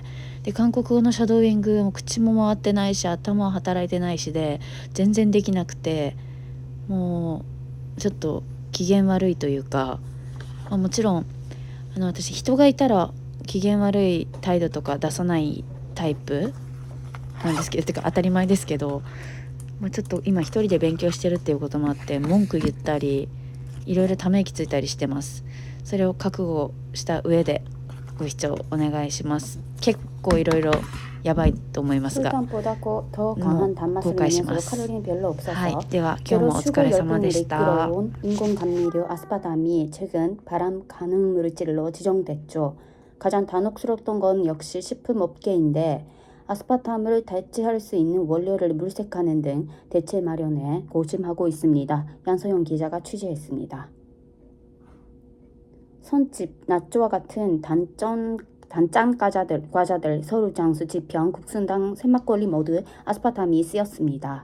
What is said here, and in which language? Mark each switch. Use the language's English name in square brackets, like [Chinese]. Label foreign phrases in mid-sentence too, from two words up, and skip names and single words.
[Japanese] で韓国語のシャドーイングも口も回ってないし頭は働いてないしで全然できなくて、もうちょっと機嫌悪いというか、もちろん私人がいたら機嫌悪い態度とか出さないタイプなんですけど、てか当たり前ですけど、ちょっと今一人で勉強してるっていうこともあって文句言ったりいろいろため息ついたりしてます。それを覚悟した上でご視聴お願いします。結構いろいろやばいと思いますが、もう公開します。はい、では今日もお疲れ様でした。 [Korean] 인공감미료 아스파탐이 최근 발암 가능 물질로 지정됐죠. 가장 단혹스럽던 건 역시 식품업계인데 아스파탐을 대체할 수 있는 원료를 물색하는 등 대체 마련에 고심하고 있습니다. 양서영 기자가 취재했습니다. 선집, 나초와 같은 단짠 과자들, 서울 장수, 지평, 국순당, 새막걸리 모두 아스파탐이 쓰였습니다.